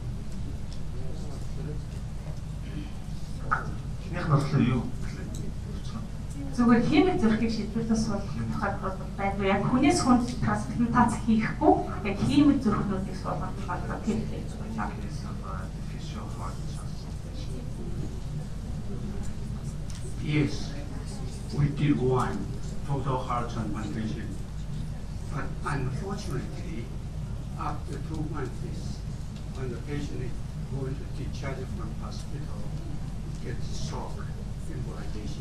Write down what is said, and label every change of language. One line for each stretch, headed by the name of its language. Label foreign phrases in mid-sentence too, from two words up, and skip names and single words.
Mongolian: Эхнийх нь болохоор юу? Зүгээр химик зүрхийг шийдвэрлэх суулгах тохиолдол байдаг. Яг хүнээс хүнд трансплантац хийхгүй яг химик зүрхнүүдийг суулгах тохиолдол хэрэгтэй байна.
English: Yes, we did one total heart transplantation, but unfortunately, after 2 months, when the patient is going to discharge from hospital, gets shock embolization.